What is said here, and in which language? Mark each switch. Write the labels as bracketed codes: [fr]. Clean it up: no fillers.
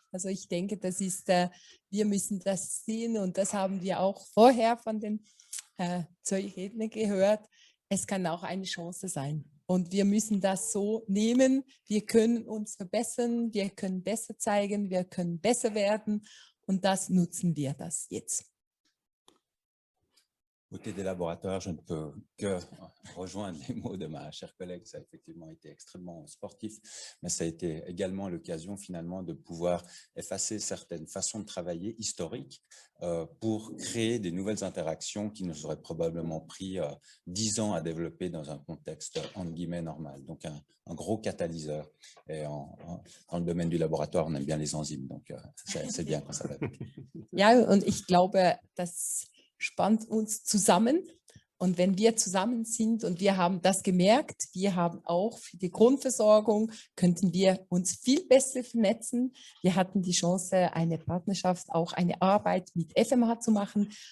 [de] Also ich denke, das ist, wir müssen das sehen und das haben wir auch vorher von den zwei Rednern gehört. Es kann auch eine Chance sein. Und wir müssen das so nehmen. Wir können uns verbessern, wir können besser zeigen, wir können besser werden und das nutzen wir das jetzt. [fr] Côté des laboratoires, je ne peux que rejoindre les mots de ma chère collègue. Ça a effectivement été extrêmement sportif, mais ça a été également l'occasion finalement de pouvoir effacer certaines façons de travailler historiques pour créer des nouvelles interactions qui nous auraient probablement pris 10 ans à développer dans un contexte entre guillemets normal. Donc un gros catalyseur. Et dans le domaine du laboratoire, on aime bien les enzymes, donc c'est bien quand ça va vite. [de] Ja, und ich glaube, das spannt uns zusammen. Und wenn wir zusammen sind und wir haben das gemerkt, wir haben auch für die Grundversorgung, könnten wir uns viel besser vernetzen. Wir hatten die Chance, eine Partnerschaft, auch eine Arbeit mit FMH zu machen.